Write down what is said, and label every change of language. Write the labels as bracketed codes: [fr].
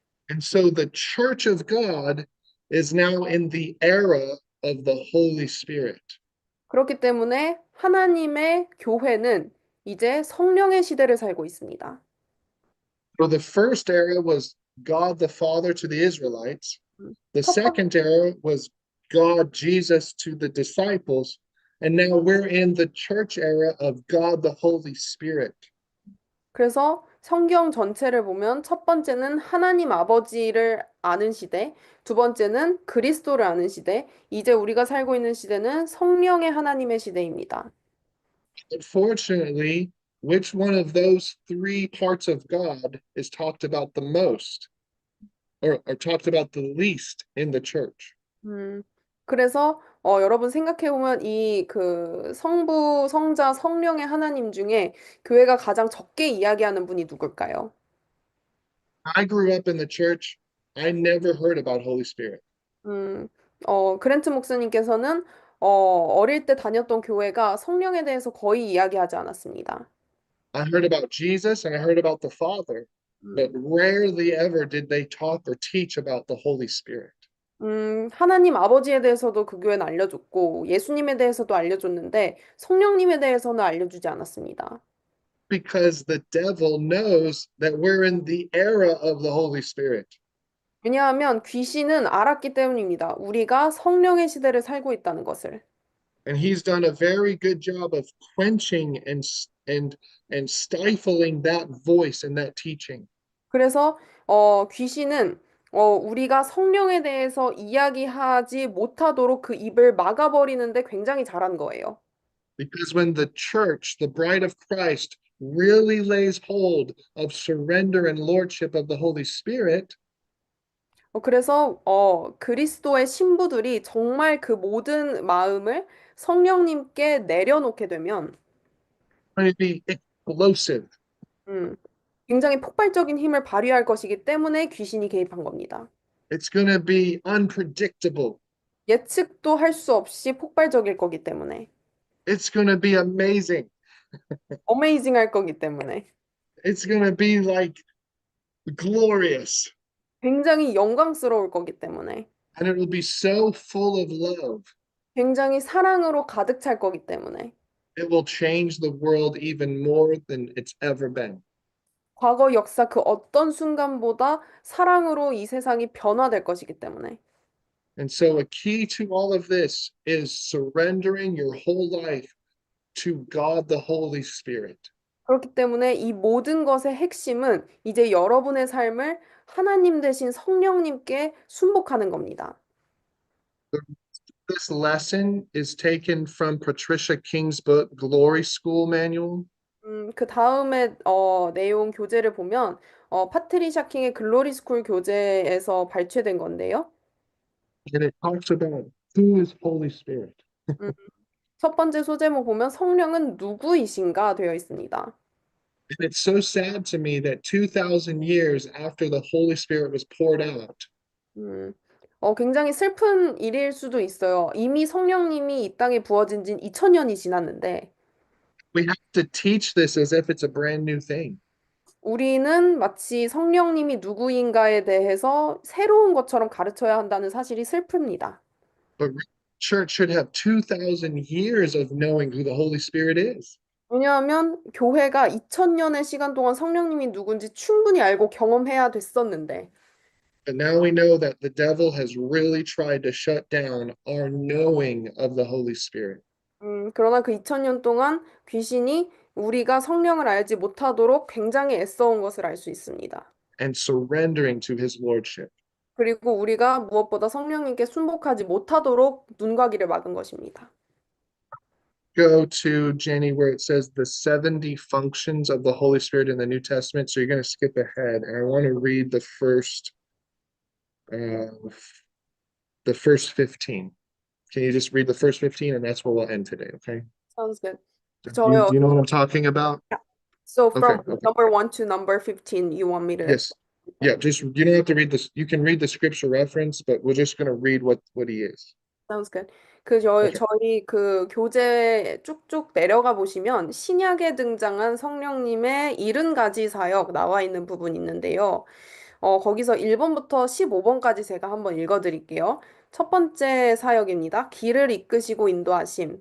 [en] And so the church of God is now in the era of the Holy Spirit. [ko] 그렇기 때문에 하나님의 교회는 이제 성령의 시대를 살고 있습니다. [en] So the first era was God the Father to the Israelites. 음. The [ko] 첫 번, [en] second era was God Jesus to the disciples. And now we're in the church era of God the Holy Spirit. [ko] 그래서 성경 전체를 보면 첫 번째는 하나님 아버지를 아는 시대, 두 번째는 그리스도를 아는 시대, 이제 우리가 살고 있는 시대는 성령의 하나님의 시대입니다. [en] Unfortunately, which one of those three parts of God is talked about the most or talked about the least in the church? [ko] 그래서 여러분 생각해 보면 이 그 성부, 성자, 성령의 하나님 중에 교회가 가장 적게 이야기하는 분이 누굴까요? [en] I grew up in the church. I never heard about Holy Spirit. [ko] 음, 그랜트 목사님께서는 어릴 때 다녔던 교회가 성령에 대해서 거의 이야기하지 않았습니다. [en] I heard about Jesus and I heard about the Father, but 음, rarely ever did they talk or teach about the Holy Spirit. [ko] 하나님 아버지에 대해서도 그 교회는 알려줬고, 예수님에 대해서도 알려줬는데, 성령님에 대해서는 알려주지 않았습니다. [en] Because the devil knows that we're in the era of the Holy Spirit. [ko] 왜냐하면 귀신은 알았기 때문입니다. 우리가 성령의 시대를 살고 있다는 것을. [en] And he's done a very good job of quenching and stifling that voice and that teaching. [ko] 그래서 귀신은 우리가 성령에 대해서 이야기하지 못하도록 그 입을 막아버리는데 굉장히 잘한 거예요. [en] Because when the church, the bride of Christ, really lays hold of surrender and lordship of the Holy Spirit, [ko] 그래서 그리스도의 신부들이 정말 그 모든 마음을 성령님께 내려놓게 되면 [en] going to be explosive. [ko] 음, 굉장히 폭발적인 힘을 발휘할 것이기 때문에 귀신이 개입한 겁니다. [en] It's going to be unpredictable. [ko] 예측도 할 수 없이 폭발적일 거기 때문에 [en] It's going to be amazing. [ko] 어메이징 할 거기 때문에 [en] It's going to be like glorious. [ko] 굉장히 영광스러울 거기 때문에 [en] And it will be so full of love. [ko] 굉장히 사랑으로 가득 찰 거기 때문에 [en] It will change the world even more than it's ever been. [ko] 과거 역사 그 어떤 순간보다 사랑으로 이 세상이 변화될 것이기 때문에 [en] And so, a key to all of this is surrendering your whole life to God the Holy Spirit. [ko] 그렇기 때문에 이 모든 것의 핵심은 이제 여러분의 삶을 하나님 대신 성령님께 순복하는 겁니다. [en] This lesson is taken from Patricia King's book, Glory School Manual. [ko] 그 다음에 내용 교재를 보면 파트리샤 킹의 글로리 스쿨 교재에서 발췌된 건데요. [en] And it talks about who is Holy Spirit. [ko] 음, 첫 번째 소제목 보면 성령은 누구이신가 되어 있습니다. [en] And it's so sad to me that 2,000 years after the Holy Spirit was poured out, [ko] 음, 굉장히 슬픈 일일 수도 있어요. 이미 성령님이 이 땅에 부어진 지 2000년이 지났는데 [en] we have to teach this as if it's a brand new thing. [ko] 우리는 마치 성령님이 누구인가에 대해서 새로운 것처럼 가르쳐야 한다는 사실이 슬픕니다. [en] But church should have 2,000 years of knowing who the Holy Spirit is. [ko] 왜냐하면 교회가 2000년의 시간 동안 성령님이 누군지 충분히 알고 경험해야 됐었는데 [en] But now we know that the devil has really tried to shut down our knowing of the Holy Spirit. [ko] 그러나 그 2000년 동안 귀신이 우리가 성령을 알지 못하도록 굉장히 애써온 것을 알 수 있습니다. [en] And surrendering to his lordship. [ko] 그리고 우리가 무엇보다 성령님께 순복하지 못하도록 눈과 귀를 막은 것입니다. [en] Go to Jenny where it says the 70 functions of the Holy Spirit in the New Testament. So you're going to skip ahead. And I want to read the first the first 15. Can you just read the first 15 and that's where we'll end today, okay? Sounds good. Do you know what I'm talking about? So Okay, from okay. number 1 to number 15, you want me to? Yes. Yeah, just you don't have to read this. You can read the scripture reference, but we're just gonna read what he is. Sounds good. [ko] 저희, [en] Okay. [ko] 저희 그 교재 쭉쭉 내려가 보시면 신약에 등장한 성령님의 70가지 사역 나와 있는 부분이 있는데요. 거기서 1번부터 15번까지 제가 한번 읽어드릴게요. 첫 번째 사역입니다. 길을 이끄시고 인도하심.